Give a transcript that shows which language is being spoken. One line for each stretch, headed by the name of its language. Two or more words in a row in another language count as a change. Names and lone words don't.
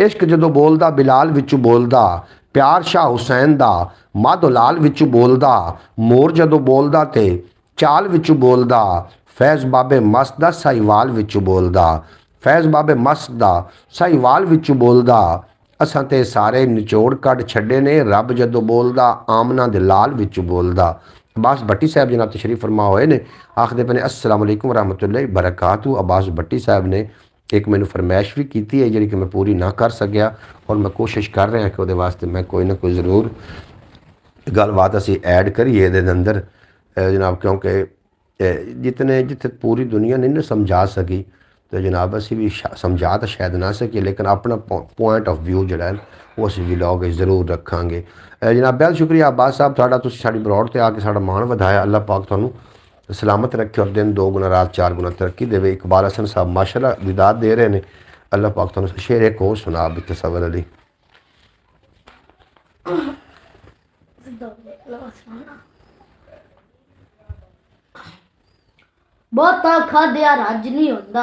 Punjabi: عشق جدوں بولدا بلال وچ بولدا، پیار شاہ حسین دا مادھو لال وچ بولدا، مور جدوں بولدا تے چال وچ بولدا، فیض بابے مست دا ساہیوال وچ بولدا، فیض بابے مست دا ساہیوال وچ بولدا، اساں تے سارے نچوڑ کڈھ چھڈے نے، رب جدوں بولدا آمنہ دے لال وچ بولدا. عباس بھٹی صاحب جناب تشریف فرما ہوئے نے، آکھدے پئے نے
Arabic: السلام عليكم رحمة الله بركاته.
Punjabi: عباس بھٹی صاحب نے اک مینوں فرمائش بھی کی ہے جی کہ میں پوری نہ کر سکیا، اور میں کوشش کر رہا کہ وہ واسطے میں کوئی نہ کوئی ضرور گل بات اسی ایڈ کریئے یہ اندر جناب، کیونکہ جتھے پوری دنیا نہیں نا سمجھا سکی، تو جناب اسی بھی سمجھا تو شاید نہ سکی، لیکن اپنا
English: point of view
Punjabi: جوڑا ہے وہ اسی ولاگ ضرور رکھاں گے. جناب بے حد شکریہ عباس صاحب تہاڈا، تسیں ساڈی براڈ تے آ کے ساڈا مان ودھایا. اللہ پاک تہانوں سلامت رکھے اور دن 2 گنا رات 4 گنا ترقی دیوے. اقبال حسن صاحب ماشاءاللہ ودات دے رہے ہیں، اللہ پاک تہانوں. شعر اک ہور سنا بھی تصور علی. بہتا کھادیا رج نہیں ہوندا,